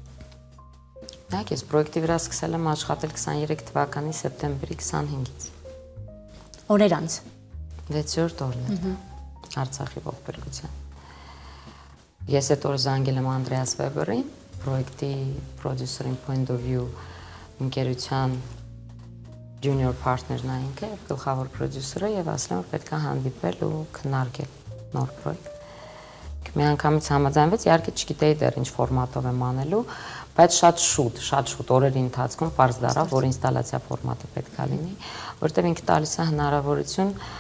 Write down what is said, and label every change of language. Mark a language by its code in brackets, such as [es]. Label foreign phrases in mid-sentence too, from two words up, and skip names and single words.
[hy] Նայեք, ես պրոյեկտի վրա սկսել եմ աշխատել 23 թվականի սեպտեմբերի 25-ից։ Օրեր անց։ 6-րդ օրն է Արցախի ողբերգության։ Ես այդ օրը զանգել եմ Անդրեաս Վեբերին, պրոյեկտի պրոդյուսերին Point of View ընկերության [en] junior partner- [hy] ն է ինքը, գլխավոր պրոդյուսերը եւ ասել եմ որ պետք է հանդիպել ու քննարկել նոր պրոյեկտ։ Մի անգամից համաձայնվեց, իհարկե չգիտեի դեռ ինչ ֆորմատով եմ անելու, բայց շատ շուտ օրերի ընթացքում պարզ դառավ, որ ինստալացիա ֆորմատը պետք է լինի, որտեղ ինքը տալիս է հնարավորություն